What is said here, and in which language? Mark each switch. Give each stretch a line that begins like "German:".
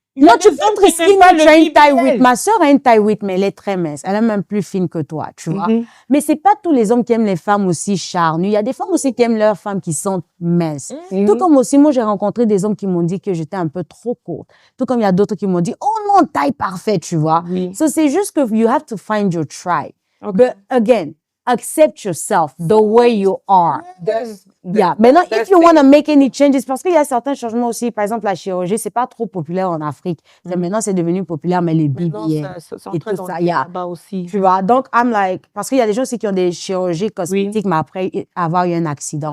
French: Non, tu peux être skinny, tu as une taille 8. Ma sœur a une taille 8, mais elle est très mince. Elle est même plus fine que toi, tu vois. Mais c'est pas tous les hommes qui aiment les femmes aussi charnues. Il y a des femmes aussi qui aiment leurs femmes qui sont minces. Tout comme aussi, moi, j'ai rencontré des hommes qui m'ont dit que j'étais un peu trop courte. Tout comme il y a d'autres qui m'ont dit, oh non, taille parfaite, tu vois.
English: So,
French: c'est juste que
English: you have to find your tribe. But again, accept yourself the way you are.
French: Maintenant,
English: if you want to make any changes,
French: parce qu'il y a certains changements aussi, par exemple, la chirurgie, c'est pas trop populaire en Afrique. Maintenant, c'est devenu populaire, mais les BBL et tout ça, aussi. Tu vois, donc,
English: I'm like,
French: parce qu'il y a des gens aussi qui ont des chirurgies cosmétiques, mais après avoir eu un accident.